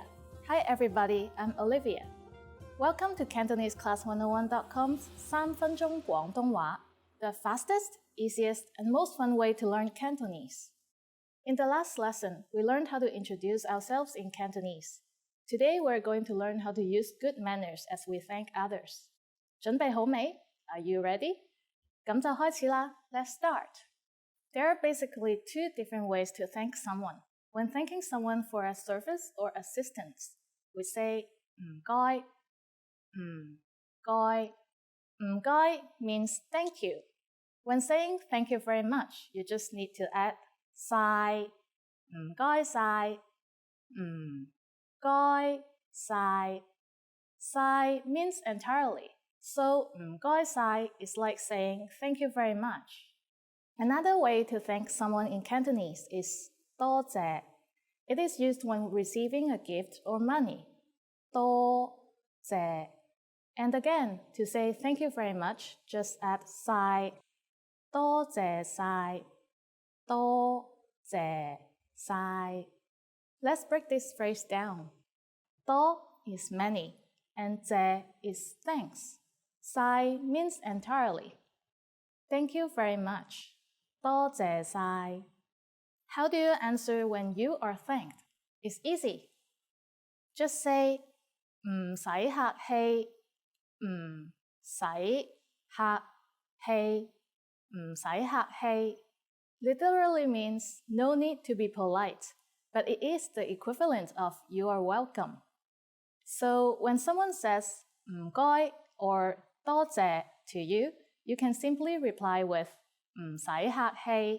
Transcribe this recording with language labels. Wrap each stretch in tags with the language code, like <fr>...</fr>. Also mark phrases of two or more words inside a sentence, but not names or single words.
<en>Hi everybody, I'm Olivia. Welcome to CantoneseClass101.com's 3 分鐘廣東話, the fastest, easiest, and most fun way to learn Cantonese. In the last lesson, we learned how to introduce ourselves in Cantonese. Today, we're going to learn how to use good manners as we thank others.</en> <yue>準備好未?</yue> <en>Are you ready?</en> <yue>咁就開始啦.</yue> <en>Let's start. There are basically two different ways to thank someone. When thanking someone for a service or assistance, we say 唔該. 唔該. 唔該 means thank you. When saying thank you very much, you just need to add 晒.</en> <yue>唔該晒. 唔該晒.</yue> <en>晒 means entirely. So</en> <yue>唔該晒</yue> <en>is like saying thank you very much. Another way to thank someone in Cantonese is 多謝. It is used when receiving a gift or money.</en> <yue>多謝.</yue> <en>And again, to say thank you very much, just add 晒.</en> <yue>多謝晒. 多謝晒.</yue> <en>Let's break this phrase down. 多 is many, and 謝 is thanks. 晒 means entirely. Thank you very much.</en> <yue>多謝晒.</yue> <en>How do you answer when you are thanked? It's easy. Just say</en> <yue>唔使客氣, 唔使客氣, 唔使客氣.</yue> <en>Literally means no need to be polite, but it is the equivalent of you are welcome. So when someone says 唔該 or 多謝 to you, you can simply reply with</en> <yue>唔使客氣.</yue>